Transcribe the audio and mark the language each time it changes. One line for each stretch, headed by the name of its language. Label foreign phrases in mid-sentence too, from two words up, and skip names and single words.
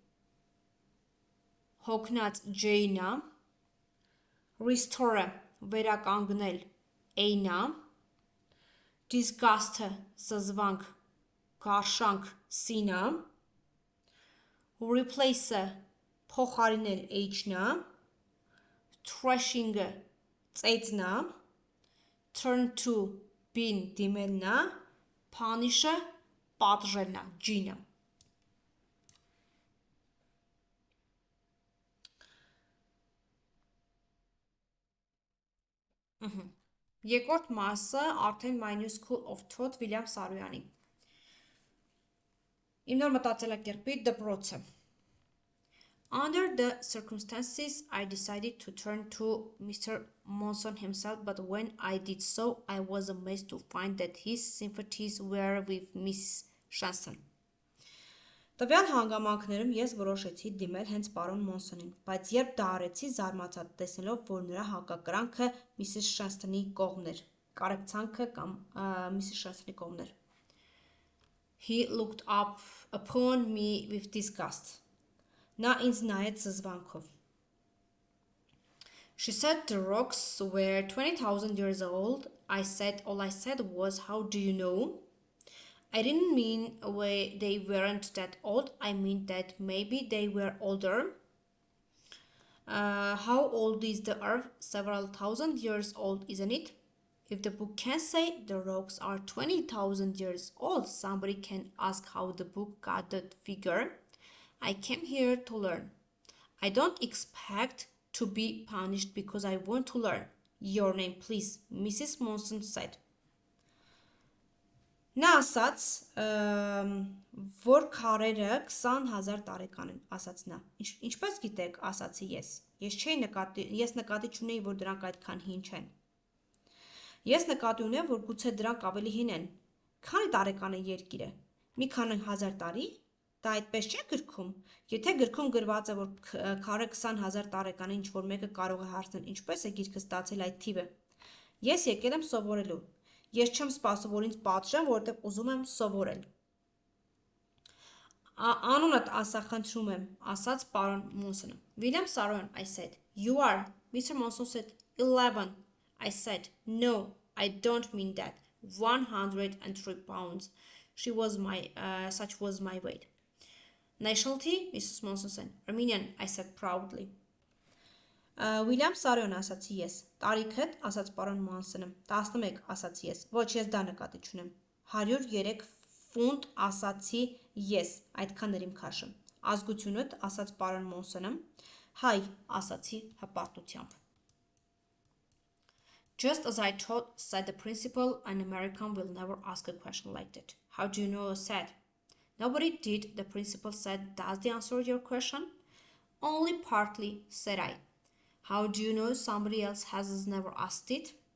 Armenian: հոգնած J-նա, restore վերականգնել A-նա, disgust զզվանք գարշանք C-նա, replace փոխարինել H-նա, thrashing ծեծնա,
English: turn to bin
Armenian: դիմելնա, punish պատժելնա G-նա. Երկրորդ մասը արդեն My New School of Thought Վիլյամ Սարոյանի. Իմ նոր մտածելակերպի դպրոցը.
English: Under the circumstances, I decided to turn to Mr. Monson himself, but when I did so, I was amazed to find that his sympathies were with Miss Shanston.
Armenian: Տվյալ հանգամանքներում ես որոշեցի դիմել հենց պարոն Մոնսոնին, բայց երբ դա արեցի, զարմացա տեսնելով, որ նրա հակակրանքը Միսիս Շանստոնի կողմն էր, կարեկցանքը կամ Միսիս Շանստոնի կողմն էր.
English: He looked up upon me with disgust.
Armenian: Նա ինձ նայեց զզվանքով.
English: She said the rocks were 20,000 years old. All I said was, how do you know? I didn't mean they weren't that old. I mean that maybe they were older. How old is the earth? Several thousand years old, isn't it? If the book can say the rocks are 20,000 years old, somebody can ask how the book got that figure. I came here to learn. I don't expect to be punished because I want to learn. Your name, please, Mrs. Monson said.
Armenian: Նա ասաց, որ քարերը 20,000 տարեկան են, ասաց նա. Ինչպես գիտեք, ասացի ես. Ես նկատի չունեի, որ դրանք այդքան հին չեն. Ես նկատի ունեմ, որ գուցե դրանք ավելի հին են. Քանի տարեկան է երկիրը? Մի քանի հազար տարի? Դա այդպես չէ գրքում. Եթե գրքում գրված է, որ քարը 20,000 տարեկան է, ինչ որ մեկը կարող է հարցնել, ինչպես է գիրքը ստացել այդ թիվը. Ես եկել եմ սովորելու. Ես չեմ սպասում, որ ինձ պատժեն, որովհետև ուզում եմ սովորել. Անունդ ասա խնդրում եմ, ասաց պարոն Մոնսոնը.
English: William Saroyan, I said. You are. Mr. Monson said. 11. I said. No, I don't mean that. 103 pounds. Such was my weight. Nationality, Mrs. Monson said. Armenian, I said proudly.
Armenian: William Saroyan ասացի ես, տարիքդ, ասաց պարոն Մոնսոնը, 11 ասացի ես, ոչ ես դա նկատի չունեմ, 103 ֆունտ ասացի ես, այդքան էր իմ քաշը, ազգությունդ, ասաց պարոն Մոնսոնը, հայ ասացի հպարտությամբ.
English: Just as I thought, said the principal, an American will never ask a question like that. How do you know, said? Nobody did, the principal said. Does the answer your question? Only partly, said I. How do you know somebody else has never asked it?